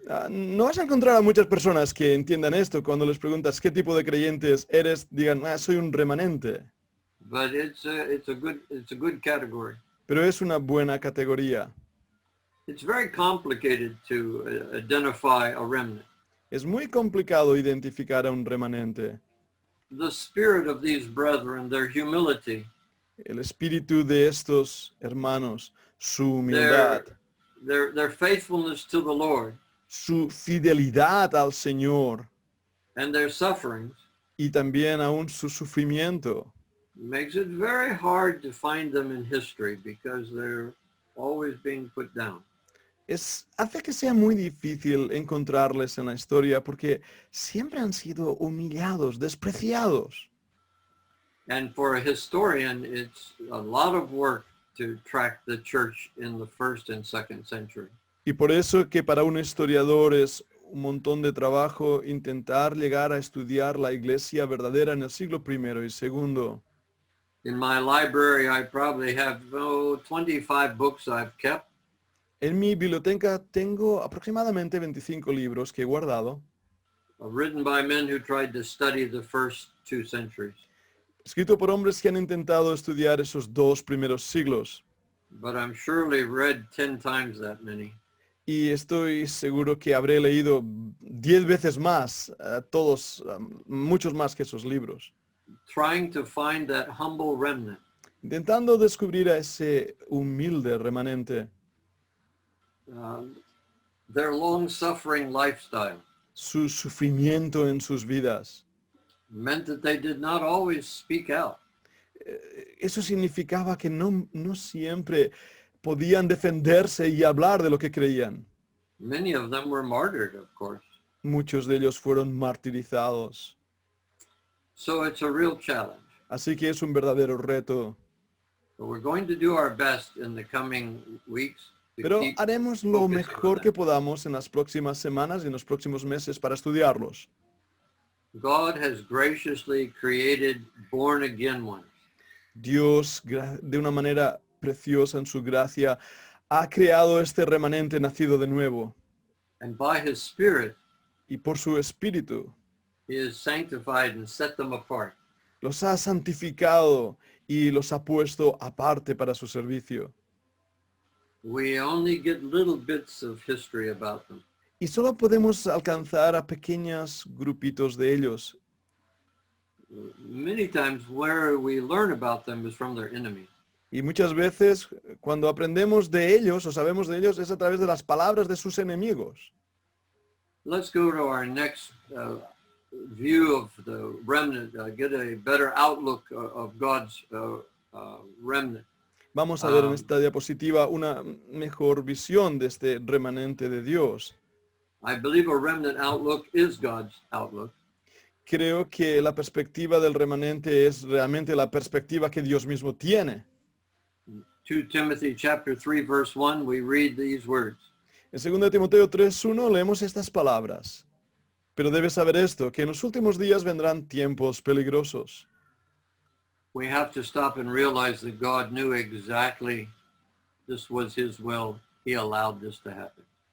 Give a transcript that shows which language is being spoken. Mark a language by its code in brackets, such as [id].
[es] No vas a encontrar a muchas personas que entiendan esto cuando les preguntas qué tipo de creyentes eres, digan, soy un remanente. [en] But it's a good category. [es] Pero es una buena categoría. [en] It's very complicated to identify a remnant. [es] Es muy complicado identificar a un remanente. [en] The spirit of these brethren, their humility, [es] El espíritu de estos hermanos, su humildad, [en] their faithfulness to the Lord, [es] su fidelidad al Señor [en] and their sufferings [es] y también aún su sufrimiento. [en] makes it very hard to find them in history because they're always being put down. [es] Hace que sea muy difícil encontrarles en la historia porque siempre han sido humillados, despreciados. [en] And for a historian, it's a lot of work to track the church in the 1st and 2nd century. [es] Y por eso que para un historiador es un montón de trabajo intentar llegar a estudiar la iglesia verdadera en el siglo I y II. [en] In my library, I probably have 25 books I've kept. [es] En mi biblioteca tengo aproximadamente 25 libros que he guardado, [en] Written by men who tried to study the first 2 centuries. [es] escrito por hombres que han intentado estudiar esos 2 primeros siglos. [en] But I'm surely read 10 times that many. [es] Y estoy seguro que habré leído 10 veces más, muchos más que esos libros, [en] Trying to find that humble remnant. [es] intentando descubrir a ese humilde remanente, [en] Their long-suffering lifestyle [es] su sufrimiento en sus vidas. [en] meant that they did not always speak out. [es] Eso significaba que no siempre podían defenderse y hablar de lo que creían. [en] Many of them were martyred, of course. [es] Muchos de ellos fueron martirizados. [en] So it's a real challenge. [es] Así que es un verdadero reto. [en] But we're going to do our best in the coming weeks to [es] Pero [en] keep [es] haremos lo [en] focusing [es] mejor [en] on [es] que [en] that. [es] podamos en las próximas semanas y en los próximos meses para estudiarlos. [en] God has graciously created born-again ones. [es] Dios, de una manera preciosa en su gracia, ha creado este remanente nacido de nuevo. [en] And by his Spirit, [es] Y por su Espíritu [en] he has sanctified and set them apart. [es] los ha santificado y los ha puesto aparte para su servicio. [en] We only get little bits of history about them. [es] Y solo podemos alcanzar a pequeños grupitos de ellos. [en] Many times where we learn about them is from their enemies. [es] Y muchas veces cuando aprendemos de ellos o sabemos de ellos es a través de las palabras de sus enemigos. [en] Let's go to our next view of the remnant, get a better outlook of God's remnant. [es] Vamos a ver en esta diapositiva una mejor visión de este remanente de Dios. [en] I believe a remnant outlook is God's outlook. [es] Creo que la perspectiva del remanente es realmente la perspectiva que Dios mismo tiene. [en] 2 Timothy chapter 3 verse 1, we read these words. [es] En 2 Timoteo 3:1 leemos estas palabras. Pero debes saber esto, que en los últimos días vendrán tiempos peligrosos. [en] We have to stop and realize that God knew exactly this was his will. He allowed this to happen.